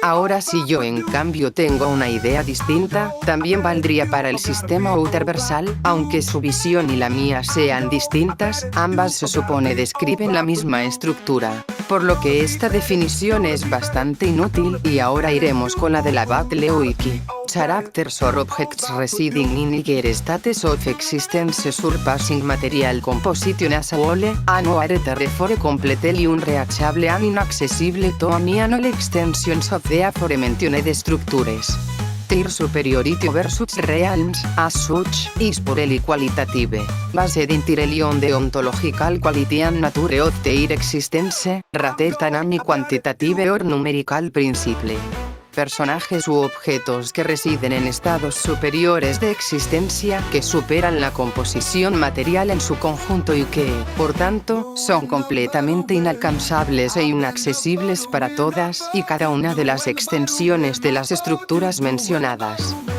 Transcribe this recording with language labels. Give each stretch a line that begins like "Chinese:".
Spanish: Ahora si yo en cambio tengo una idea distinta, también valdría para el sistema outerversal, aunque su visión y la mía sean distintas, ambas se supone describen la misma estructura, por lo que esta definición es bastante inútil, y ahora iremos con la de la Battlewiki.
English: Characters or objects residing in higher states of existence surpassing material composition as a whole, and are therefore completely unreachable and inaccessible to any and all extensions of the aforementioned structures. Their superiority versus realms, as such, is purely qualitative, based entirely on the ontological quality and nature of their existence, rather than any quantitative or numerical principle.
Spanish: Personajes u objetos que residen en estados superiores de existencia que superan la composición material en su conjunto y que, por tanto, son completamente inalcanzables e inaccesibles para todas y cada una de las extensiones de las estructuras mencionadas.